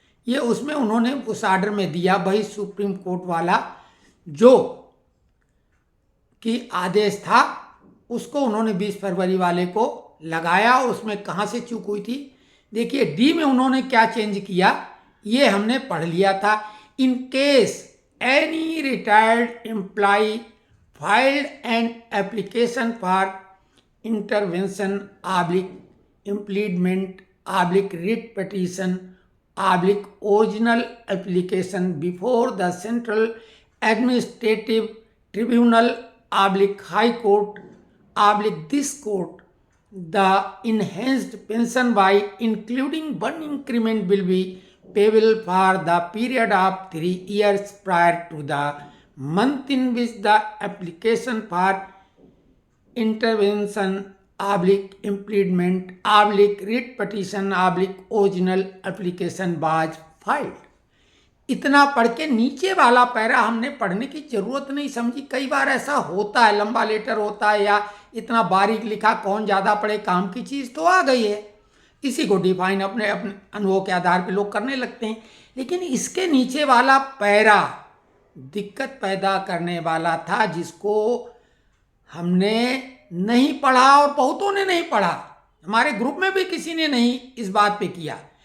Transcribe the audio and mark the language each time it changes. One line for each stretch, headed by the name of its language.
Hindi: ये उसमें उन्होंने उस ऑर्डर में दिया वही सुप्रीम कोर्ट वाला जो कि आदेश था, उसको उन्होंने 20 फरवरी वाले को लगाया। और उसमें कहाँ से चूक हुई थी, देखिए डी में उन्होंने क्या चेंज किया ये हमने पढ़ लिया था।
English: In case any retired employ filed an application for intervention impleadment writ petition original application before the Central Administrative Tribunal High Court this court, the enhanced pension by including one increment will be payable for the period of 3 years prior to the month in which the application for intervention implement writ petition original application was filed।
Hindi: इतना पढ़ के नीचे वाला para हमने पढ़ने की जरूरत नहीं समझी। कई बार ऐसा होता है, लंबा लेटर होता है या इतना बारीक लिखा, कौन ज़्यादा पढ़े, काम की चीज़ तो आ गई है, इसी को डिफाइन अपने अपने अनुभव के आधार पे लोग करने लगते हैं। लेकिन इसके नीचे वाला पैरा दिक्कत पैदा करने वाला था, जिसको हमने नहीं पढ़ा और बहुतों ने नहीं पढ़ा, हमारे ग्रुप में भी किसी ने नहीं इस बात पे किया।